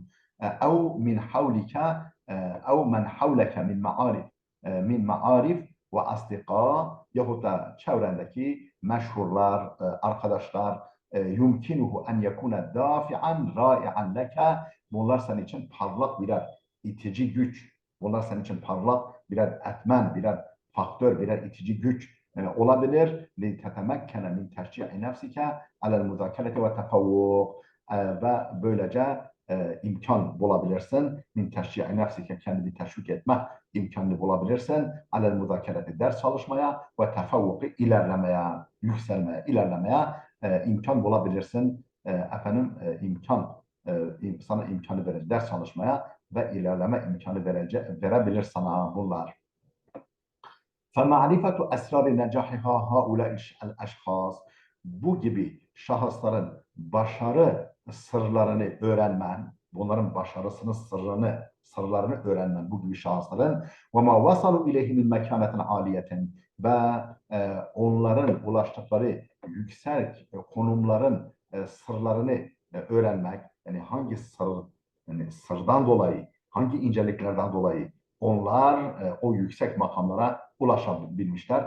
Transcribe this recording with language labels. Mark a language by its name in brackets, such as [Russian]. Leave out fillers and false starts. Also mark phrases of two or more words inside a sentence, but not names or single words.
[Arabic] أو من حولك أو من حولك من معارف وأصدقاء, [Turkish] yahut da çevrendeki meşhurlar, arkadaşlar, [Arabic] يمكنه أن يكون دافعا رائعا لك, [Turkish] bunlar senin için parlak birer itici güç, bunlar senin için parlak birer etmen, birer faktör, birer itici güç olabilir. [Arabic] لِتَتَمَكَّنَ مِنْ تَشْجِعِ نَفْسِكَ عَلَى الْمُذَاكَرَةِ وَالتَّفَوُّقِ, [Turkish] ve böylece imkan bulabilirsin. [Arabic] من تشجيع نفسك, [Turkish] kendini teşvik etme imkanını bulabilirsin. [Arabic] على المذاكرة, [Turkish] ders çalışmaya [Arabic] والتفوق, [Turkish] ilerlemeye, yükselmeye, ilerlemeye imkan bulabilirsin. Sana imkanı verir ders çalışmaya ve ilerleme imkanı verebilir sana bunlar. [Arabic] فَمَعْرِفَةُ أَسْرَارِ نَجَاحِهَا هَؤُلَاءِ الْأَشْخَاصِ, [Turkish] bu gibi şahısların başarı sırlarını öğrenmen, bunların başarısının sırlarını öğrenmen, bu gibi şahısların [Arabic] وَمَا وَصَلُوا إِلَيْهِ مِنْ مَكَانَةٍ عَالِيَةٍ, [Turkish] ve onların ulaştıkları yüksek konumların sırlarını öğrenmek, yani hangi sırdan dolayı, hangi inceliklerden dolayı onlar o yüksek makamlara ulaşabilmişler.